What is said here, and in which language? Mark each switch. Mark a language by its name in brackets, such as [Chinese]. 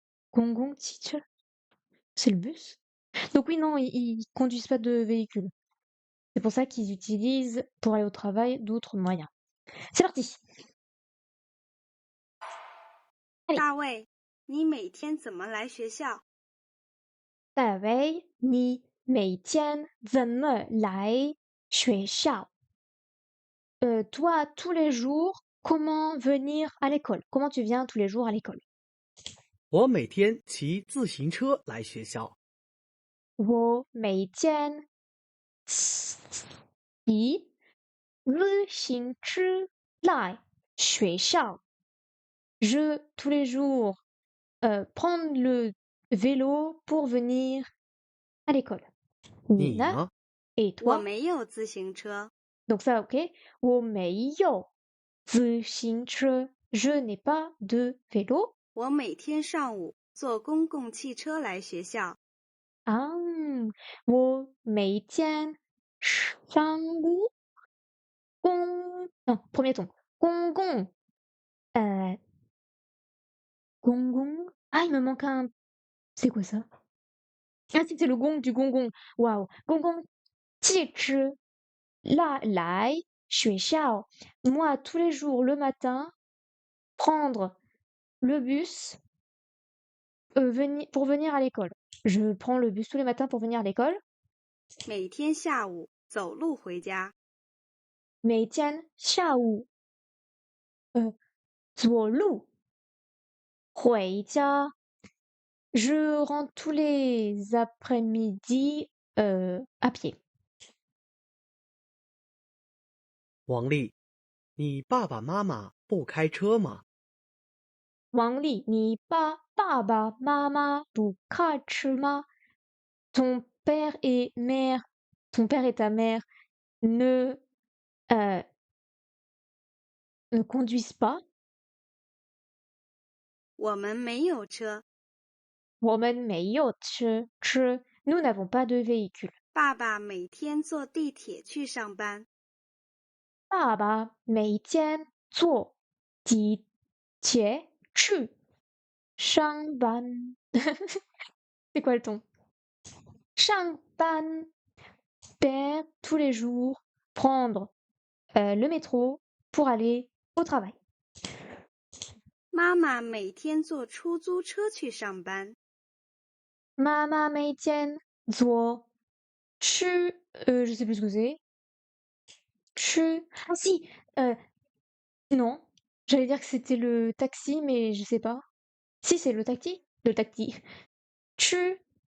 [French] 公共汽车 C'est le bus? Donc oui, non, ils conduisent pas de véhicule. C'est pour ça qu'ils utilisent, pour aller au travail, d'autres moyens. C'est parti! Allez. [Chinese] 大卫，你每天怎么来学校？大卫，你每天怎么来学校？ [French] Toi, tous les jours, comment venir à l'école? Comment tu viens tous les jours à l'école? [Chinese] 我每天骑自行车来学校。我每天骑自行车来学校。 [French] Je, tous les jours, prendre le vélo pour venir à l'école. [Chinese] 你 Nina, 呢？ [French] et [Chinese] 我 [French] toi? [Chinese] 没有自行车， [French] Donc ça, ok. [Chinese] 我没有自行车 [French] Je n'ai pas de vélo. [Chinese] 我每天上午坐公共汽车来学校。啊，我每天上午 [French] non, premier ton. 公共 gong gong. Ah, il me manque un. C'est quoi ça? Ah, si, c'est le gong du gong gong. [Chinese] Waouh. Gong gong. 汽车 来学校. [French] Moi, tous les jours, le matin, prendre le bus pour venir à l'école. Je prends le bus tous les matins pour venir à l'école. [Chinese] 每天下午走路回家。每天下午走路回家。 [French] Je rentre tous les après-midi à pied. [Chinese] 王丽，你爸爸妈妈不开车吗？王丽，你爸爸妈妈不开车吗？ [French] Ton père et mère ton père et ta mère ne, euh, ne conduisent pas. [Chinese] 我们没有车。我们没有车, [French] nous n'avons pas de véhicule. [Chinese] 爸爸每天坐地铁去上班。爸爸每天坐地铁去上班。 [French] C'est quoi le ton? 上班 faire tous les jours, prendre le métro pour aller au travail. [Chinese] 妈妈每天坐出租车去上班。妈妈每天坐去 [French] je sais plus ce que c'est. 去 ah si non, j'allais dire que c'était le taxi, mais je sais pas. Si, c'est le taxi. Le taxi. Tu.